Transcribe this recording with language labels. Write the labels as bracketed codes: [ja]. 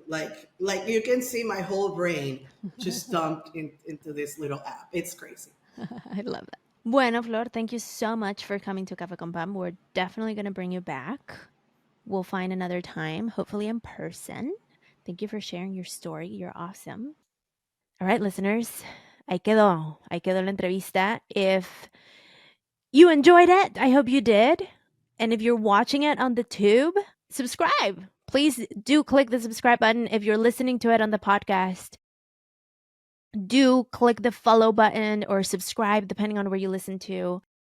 [en] Like you can see my whole brain just dumped into this little app. It's crazy. I love that. Bueno, Flor, thank you so much for coming to Cafe con Pam. We're definitely going to bring you back. We'll find another time, hopefully in person. Thank you for sharing your story. You're awesome. All right, listeners, [es] ahí quedó. Ahí quedó la entrevista. [en] If you enjoyed it, I hope you did. And if you're watching it on the tube, subscribe. Please do click the subscribe button. If you're listening to it on the podcast, do click the follow button or subscribe, depending on where you listen to.